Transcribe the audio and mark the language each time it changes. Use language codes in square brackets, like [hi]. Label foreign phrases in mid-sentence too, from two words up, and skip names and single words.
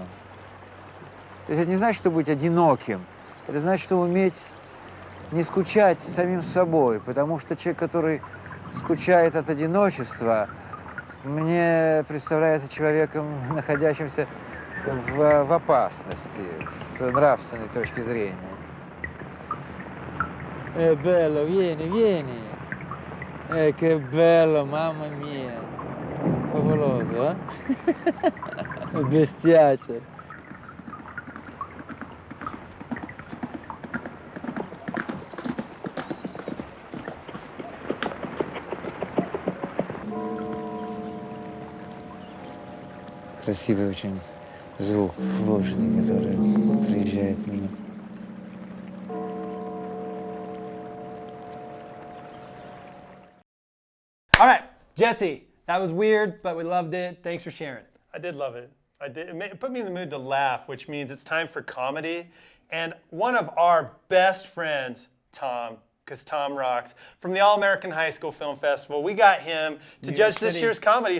[ru] То есть это не значит, что быть одиноким, это значит, что уметь не скучать самим собой, потому что человек, который скучает от одиночества, мне представляется человеком, находящимся в опасности с нравственной точки зрения. [it] Bello, vieni, vieni. Che bello, mamma mia. Favoloso, eh? Bestiace. [ru] Красивый очень звук лошади, которая проезжает мимо. [en] All right, Jesse, that was weird, but we loved it. Thanks for sharing. I did love it. It put me in the mood to laugh, which means it's time for comedy. And one of our best friends, Tom, because Tom rocks, from the All-American High School Film Festival, we got him to judge this year's comedy.